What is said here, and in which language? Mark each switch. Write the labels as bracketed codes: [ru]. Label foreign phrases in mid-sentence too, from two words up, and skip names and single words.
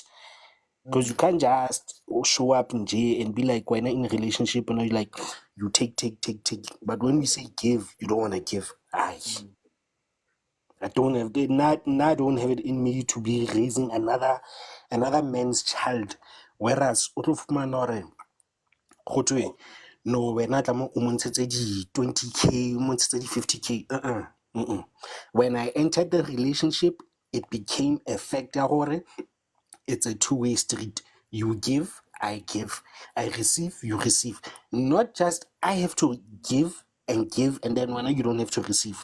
[en] Because you can't just show up in J and be like, when in a relationship, you like, you take. But when we say give, you don't want to give. I don't have it. I don't have it in me to be raising another man's child. Whereas, no, [st] wena tlameha o montshetse di-20K, o montshetse di-50K. [en] When I entered the relationship, it became a factor gore it's a two-way street. You give, I give. I receive, you receive. Not just I have to give, and then when you don't have to receive.